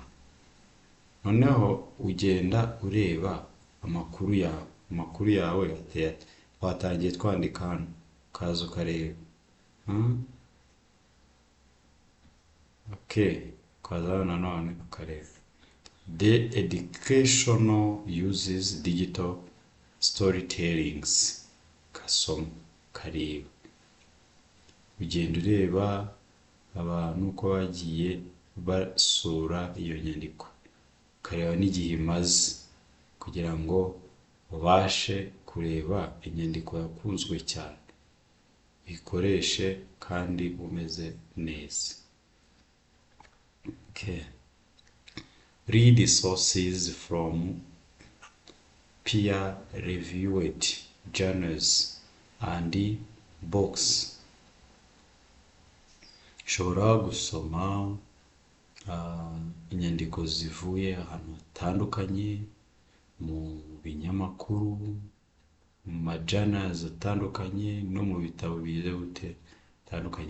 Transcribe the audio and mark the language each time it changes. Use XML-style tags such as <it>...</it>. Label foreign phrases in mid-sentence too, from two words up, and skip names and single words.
<rw>Noneho ugenda ureba amakuru yawe watangiye twandika hano kaza ukareba. Kaza nanone ukareba.</rw> <en>The educational uses digital storytellings.</en> <rw>Kasoma kareba. Ugenda ureba abantu uko bagiye basura iyo nyandiko, kareba n'igihe imaze kugira ngo ubashe kureba inyandiko yakunzwe cyane, ikoreshe kandi umeze neza.</rw> <en>Read sources from peer-reviewed journals and books.</en> <rw>Ushobora gusoma inyandiko zivuye ahantu hatandukanye, mu binyamakuru, mu majournals atandukanye, no mu bitabo bize bitandukanye.</rw>